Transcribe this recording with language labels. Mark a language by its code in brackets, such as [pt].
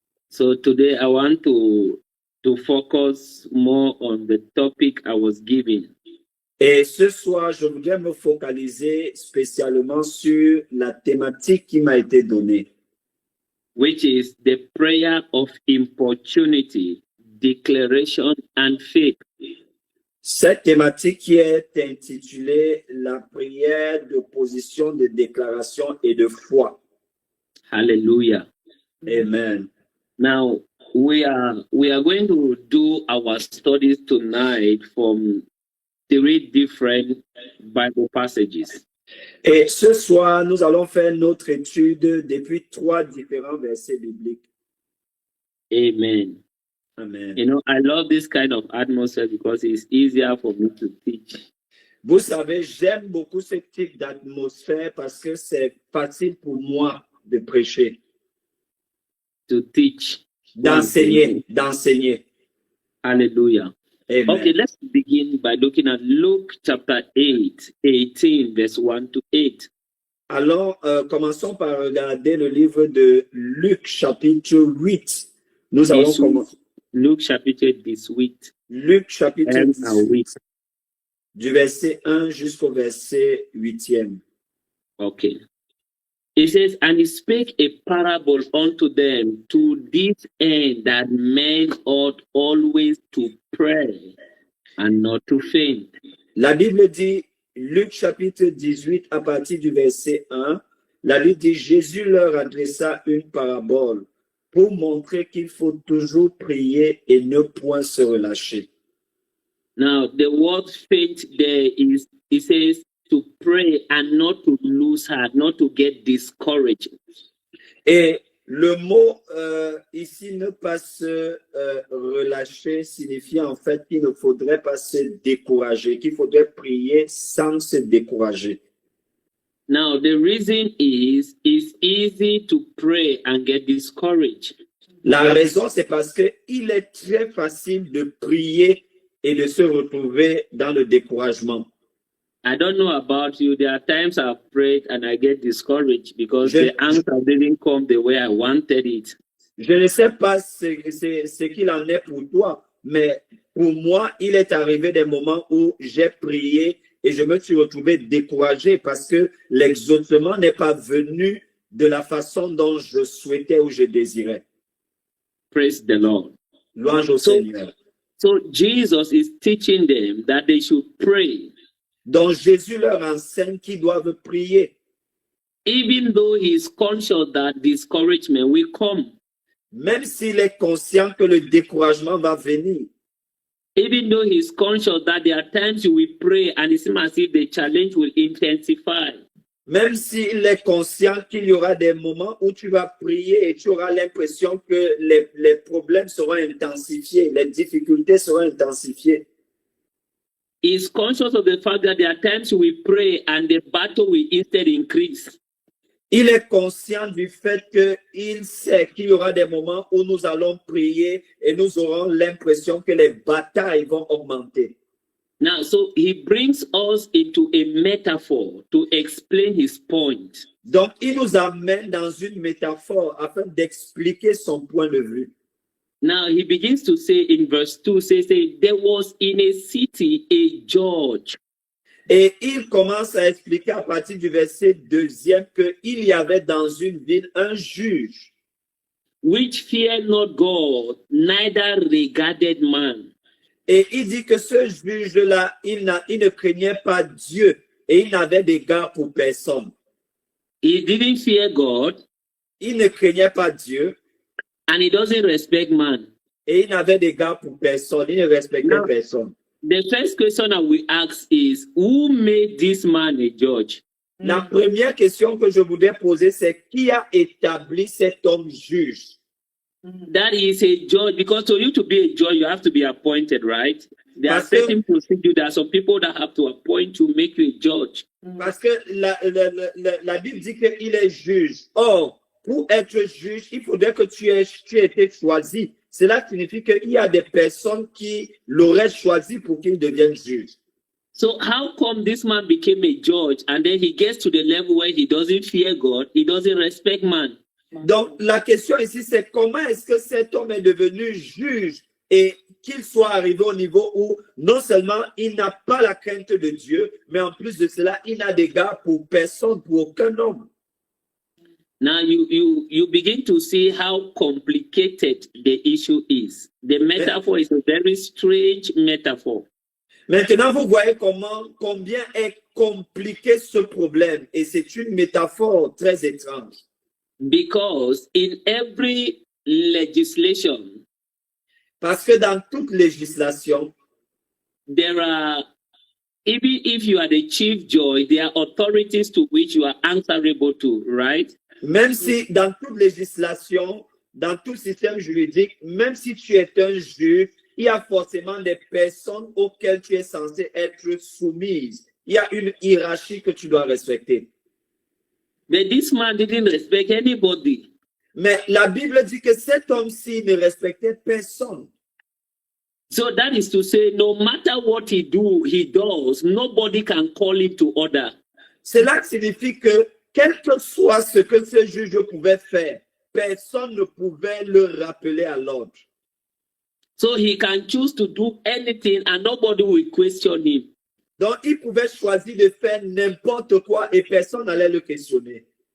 [en] So today I want to focus more on the topic I was given. [fr] Et ce soir, je voudrais me focaliser spécialement sur la thématique qui m'a été donnée, [en] which is the prayer of importunity, declaration and faith. [fr] cette thématique qui est intitulée la prière d'opposition, de déclaration et de foi. Hallelujah. Amen. [en] Now we are going to do our studies tonight from 3 different Bible passages. [fr] Et ce soir, nous allons faire notre étude depuis 3 différents versets bibliques. Amen. Amen. [en] You know, I love this kind of atmosphere because it's easier for me to teach. [fr] Vous savez, j'aime beaucoup ce type d'atmosphère parce que c'est facile pour moi de prêcher, [en] To teach. [fr] d'enseigner. Hallelujah. Amen. [en] Okay, let's begin by looking at Luke chapter 18, verse 1 to 8. [fr] Alors, commençons par regarder le livre de Luc, chapitre 8. Nous allons commencer. Luke chapitre 18. Luc, chapitre [en] And [fr] 18, du verset 1 jusqu'au verset 8e. [en] Okay. It says, and he spake a parable unto them to this end, that men ought always to pray and not to faint. [fr] La Bible dit, Luc chapitre 18 à partir du verset 1, la Bible dit, Jésus leur adressa une parabole pour montrer qu'il faut toujours prier et ne point se relâcher. [en] Now, the word faint there is, it says to pray and not to lose heart, not to get discouraged. [fr] Et le mot ici, ne pas se relâcher, signifie en fait qu'il ne faudrait pas se décourager, qu'il faudrait prier sans se décourager. [en] Now, the reason is it's easy to pray and get discouraged. [fr] La raison, c'est parce qu'il est très facile de prier et de se retrouver dans le découragement. [en] I don't know about you. There are times I've prayed and I get discouraged because the answer didn't come the way I wanted it. [fr] Je ne sais pas ce qu'il en est pour toi, mais pour moi, il est arrivé des moments où j'ai prié et je me suis retrouvé découragé parce que l'exaucement n'est pas venu de la façon dont je souhaitais ou je désirais. [en] Praise the Lord. [fr] Louange au Seigneur. [en] So Jesus is teaching them that they should pray. [fr] Donc Jésus leur enseigne qu'ils doivent prier. [en] Even though he is conscious that discouragement will come. [fr] Même s'il est conscient que le découragement va venir. [en] Even though he is conscious that there are times you will pray and it seems as if the challenge will intensify. [fr] Même s'il est conscient qu'il y aura des moments où tu vas prier et tu auras l'impression que les problèmes seront intensifiés, les difficultés seront intensifiées. [en] He is conscious of the fact that there are times you will pray and the battle will instead increase. [fr] Il est conscient du fait qu'il sait qu'il y aura des moments où nous allons prier et nous aurons l'impression que les batailles vont augmenter. [en] Now, so he brings us into a metaphor to explain his point. [fr] Donc, il nous amène dans une métaphore afin d'expliquer son point de vue. [en] Now, he begins to say in verse 2, say, there was in a city a judge. [fr] Et il commence à expliquer à partir du verset 2e qu'il y avait dans une ville un juge. [en] Which feared not God, neither regarded man. [fr] Et il dit que ce juge-là, il ne craignait pas Dieu et il n'avait d'égard pour personne. [en] He didn't fear God. [fr] Il ne craignait pas Dieu. [en] And he doesn't respect man. [fr] Et il n'avait d'égard pour personne. Il ne respectait personne. [en] The first question I will ask is, who made this man a judge? [fr] La première question que je voudrais poser, c'est qui a établi cet homme juge? [en] That is a judge, because for you to be a judge, you have to be appointed, right? There are certain procedures. There are some people that have to appoint to make you a judge. [fr] Parce que la Bible dit qu'il est juge. Or, pour être juge, il faudrait que tu aies été choisi. Cela signifie qu'il y a des personnes qui l'auraient choisi pour qu'il devienne juge. [en] So how come this man became a judge and then he gets to the level where he doesn't fear God, he doesn't respect man? [fr] Donc, la question ici, c'est comment est-ce que cet homme est devenu juge et qu'il soit arrivé au niveau où non seulement il n'a pas la crainte de Dieu, mais en plus de cela, il n'a d'égard pour personne, pour aucun homme. [en] Now you begin to see how complicated the issue is. The metaphor is a very strange metaphor. [fr] Maintenant, vous voyez combien est compliqué ce problème et c'est une métaphore très étrange. [en] Because in every legislation, [fr] parce que dans toute législation, [en] there are, even if you are the chief judge, there are authorities to which you are answerable to, right? [fr] Même si dans toute législation, dans tout système juridique, même si tu es un juge, il y a forcément des personnes auxquelles tu es censé être soumise. Il y a une hiérarchie que tu dois respecter. [en] But this man didn't respect anybody. [fr] Mais la Bible dit que cet homme-ci ne respectait personne. [en] So that is to say, no matter what he does, nobody can call him to order. [fr] Cela signifie que quel que soit ce que ce juge pouvait faire, personne ne pouvait le rappeler à l'ordre. [en] So he can choose to do anything and nobody will question him. Donc, il pouvait choisir de faire n'importe quoi et personne n'allait le questionner.